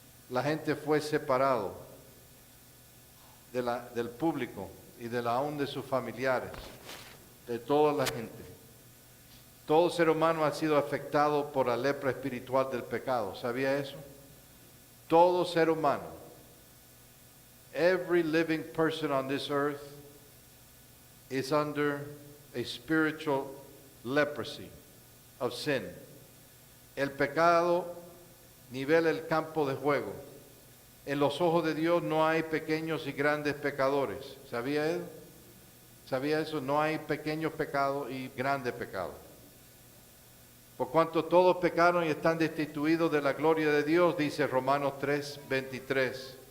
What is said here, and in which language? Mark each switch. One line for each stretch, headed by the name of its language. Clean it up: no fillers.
Spanish: La gente fue separado del público y aún de sus familiares, de toda la gente. Todo ser humano ha sido afectado por la lepra espiritual del pecado. ¿Sabía eso? Todo ser humano.
English: Every living person on this earth is under a spiritual leprosy of sin.
Spanish: El pecado nivela el campo de juego. En los ojos de Dios no hay pequeños y grandes pecadores. ¿Sabía eso? ¿Sabía eso? No hay pequeños pecados y grandes pecados. Por cuanto todos pecaron y están destituidos de la gloria de Dios, dice Romanos 3:23.